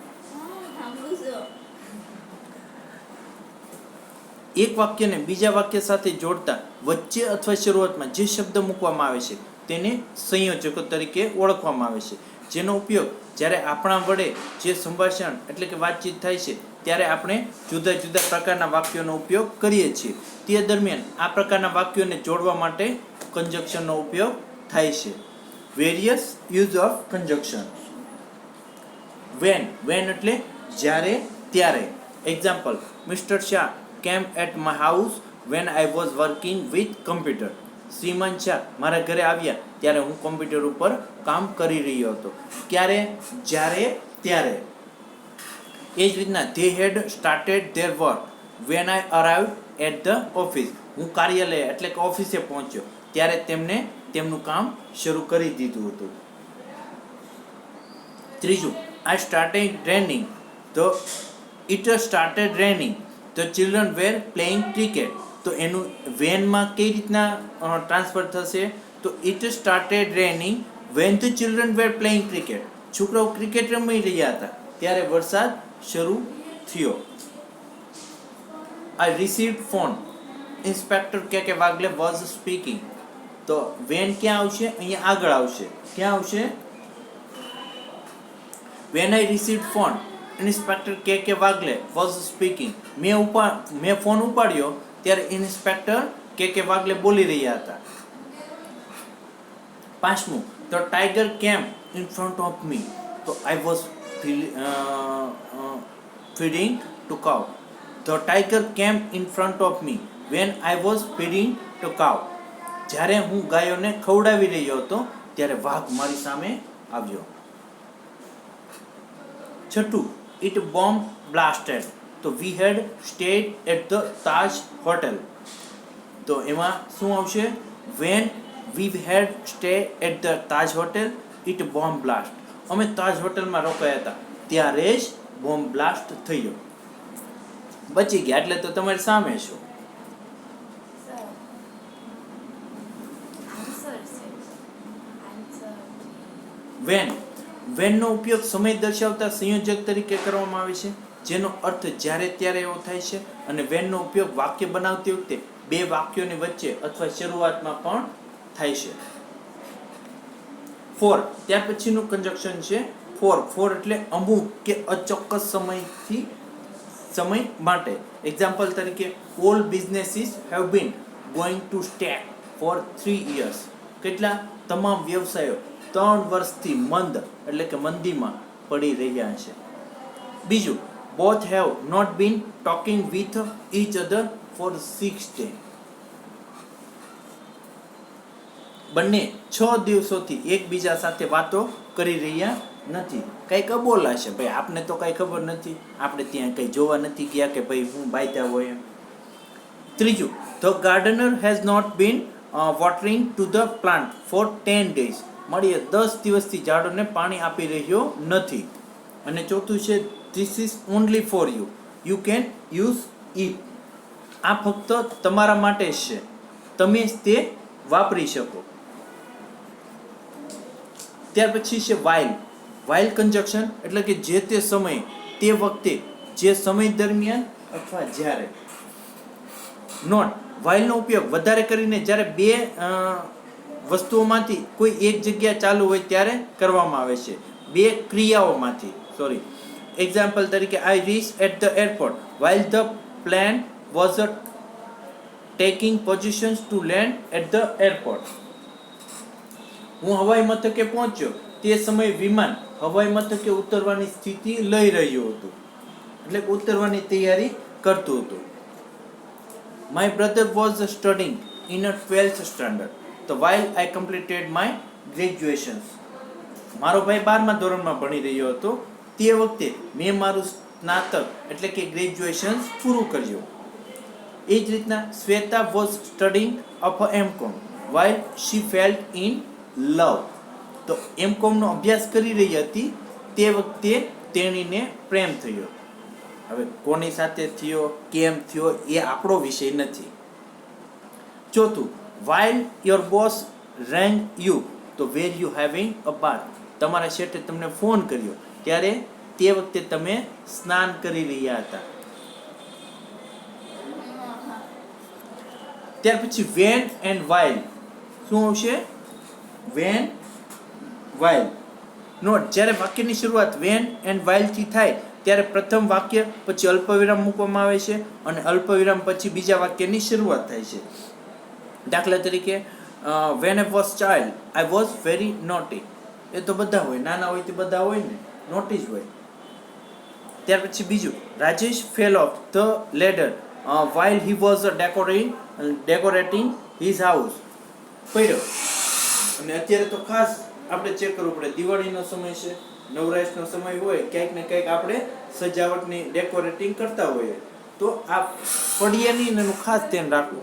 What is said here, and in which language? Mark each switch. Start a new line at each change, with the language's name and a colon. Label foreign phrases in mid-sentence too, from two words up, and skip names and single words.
Gujarati: એક વાક્યને બીજા વાક્ય સાથે જોડતા વચ્ચે અથવા શરૂઆતમાં જે શબ્દ મૂકવામાં આવે છે તેને સંયોજકો તરીકે ઓળખવામાં આવે છે, જેનો ઉપયોગ જ્યારે આપણા વડે જે સંભાષણ એટલે કે વાતચીત થાય છે ત્યારે આપણે જુદા જુદા પ્રકારના વાક્યોનો ઉપયોગ કરીએ છીએ. તે દરમિયાન આ પ્રકારના વાક્યોને જોડવા માટે કંજક્શનનો ઉપયોગ થાય છે.
English: Various use of conjunction. When
Gujarati: એટલે જ્યારે, ત્યારે.
English: Example: Mister Shah came at my house when I was working with computer.
Gujarati: શ્રીમાન શાહ મારા ઘરે આવ્યા ત્યારે હું કોમ્પ્યુટર ઉપર કામ કરી રહ્યો હતો. ક્યારે? જ્યારે, ત્યારે. એ જ રીતના
English: they had started their work when I arrived at the office.
Gujarati: હું કાર્યાલય એટલે કે ઓફિસે પહોંચ્યો ત્યારે તેમને તેમનું કામ શરૂ કરી દીધું હતું. ત્રીજું,
English: I started raining. તો it started raining. The children were playing cricket.
Gujarati: તો એનું વેનમાં કઈ રીતના ટ્રાન્સફર થશે?
English: તો it started raining when the children were playing cricket.
Gujarati: છોકરાઓ ક્રિકેટ રમી રહ્યા હતા ત્યારે વરસાદ શરૂ થયો.
English: I received phone. Inspector કે વાગલે was speaking.
Gujarati: તો when ક્યાં આવશે? અહીંયા આગળ આવશે. ક્યાં આવશે?
English: When I received phone, ઇન્સ્પેક્ટર કે વાગલે was speaking.
Gujarati: મેં ફોન ઉપાડ્યો ત્યારે ઇન્સ્પેક્ટર કે વાગલે બોલી રહ્યા હતા. પાંચમું,
English: the tiger came in front of me. તો I was feeding to cow. The tiger came in front of me when I was feeding to cow.
Gujarati: જ્યારે હું ગાયોને ખવડાવી રહ્યો હતો ત્યારે વાઘ મારી સામે આવ્યો. છઠ્ઠું,
English: it bomb blasted. તો we had stayed at the Taj Hotel.
Gujarati: તો એમાં શું આવશે?
English: when we had stayed at the Taj Hotel, it bomb blast.
Gujarati: અમે તાજ હોટલમાં રોકાયા હતા ત્યારે જ બોમ્બ બ્લાસ્ટ થયો. બચી ગયા એટલે તો તમારી સામે છો. when નો ઉપયોગ સમય દર્શાવતા સંયોજક તરીકે કરવામાં આવે છે, જેનો અર્થ જ્યારે ત્યારે એવો થાય છે. અને when નો ઉપયોગ વાક્ય બનાવતી વખતે બે વાક્યોની વચ્ચે અથવા શરૂઆતમાં પણ થાય છે. ફોર, ત્યાર પછીનું કંજક્શન છે ફોર એટલે અમુક કે અચોક્કસ સમય માટે.
English: એક્ઝામ્પલ તરીકે all businesses have been going to stay for 3 years.
Gujarati: કેટલા? તમામ વ્યવસાયો 3 વર્ષથી મંદ એટલે કે મંદીમાં પડી રહ્યા છે. બીજું,
English: both have not been talking with each other for 6 days.
Gujarati: બંને 6 દિવસોથી એકબીજા સાથે વાતો કરી રહ્યા નથી. કઈ કબોલા છે ભાઈ, આપને તો કઈ ખબર નથી, આપણે ત્યાં કઈ જોવા નથી ગયા કે ભાઈ હું બાયતા હોય એમ. ત્રીજું,
English: the gardener has not been watering to the plant for 10 days.
Gujarati: મળીએ 10 દિવસથી ઝાડોને પાણી આપી રહ્યો નથી. અને ચોથું છે
English: this is only for you, you can use it.
Gujarati: આ ફક્ત તમારા માટે જ છે, તમે તે વાપરી શકો. ત્યાર પછી છે while કંજક્શન એટલે કે જે તે સમયે, તે વખતે, જે સમય દરમિયાન અથવા જ્યારે. નોટ, while નો ઉપયોગ વધારે કરીને જ્યારે બે વસ્તુઓમાંથી કોઈ એક જગ્યા ચાલુ હોય ત્યારે કરવામાં આવે છે, બે ક્રિયાઓમાંથી.
English: એક્ઝામ્પલ તરીકે I reached at the airport while the plane was taking positions to land at the airport.
Gujarati: હું હવાઈ મથકે પહોંચ્યો તે સમયે વિમાન હવાઈ મથકે ઉતરવાની સ્થિતિ લઈ રહ્યું હતું, એટલે ઉતરવાની તૈયારી કરતું હતું.
English: My brother was studying in a 12th standard. તો while I completed my graduation.
Gujarati: મારો ભાઈ 12મા ધોરણમાં ભણી રહ્યો હતો તે વખતે મેં મારું સ્નાતક એટલે કે ગ્રેજ્યુએશન પૂરું કર્યું.
English: એ જ રીતના શ્વેતા was studying of M.Com while she fell in love.
Gujarati: તો M.Com નો અભ્યાસ કરી રહી હતી તે વખતે તેણીને પ્રેમ થયો. હવે કોની સાથે થયો, કેમ થયો, એ આપણો વિષય નથી. ચોથું,
English: while your boss rang you, તો were you having a bath?
Gujarati: તમારા શેઠે તમને ફોન કર્યો ત્યારે તે વખતે તમે સ્નાન કરી રહ્યા હતા. ત્યાર પછી
English: when and while.
Gujarati: શું આવશે?
English: when, while.
Gujarati: નોટ, જ્યારે વાક્યની શરૂઆત
English: when and while
Gujarati: થી થાય ત્યારે પ્રથમ વાક્ય પછી અલ્પવિરામ મૂકવામાં આવે છે અને અલ્પવિરામ પછી બીજા વાક્યની શરૂઆત થાય છે. દાખલા તરીકે
English: when I was child I was very naughty.
Gujarati: એ તો બધા હોય, નાના હોય તે બધા હોય ને, નોટી જ હોય. ત્યાર પછી બીજું,
English: રાજેશ fell off the ladder while he was decorating his house.
Gujarati: પડ્યો. અને અત્યારે તો ખાસ આપણે ચેક કરવું પડે, દિવાળીનો સમય છે, નવરાશનો સમય હોય, ક્યાંક ને ક્યાંક આપણે સજાવટની ડેકોરેટિંગ કરતા હોઈએ, તો આ પડ્યા નહીં એનું ખાસ ધ્યાન રાખવું.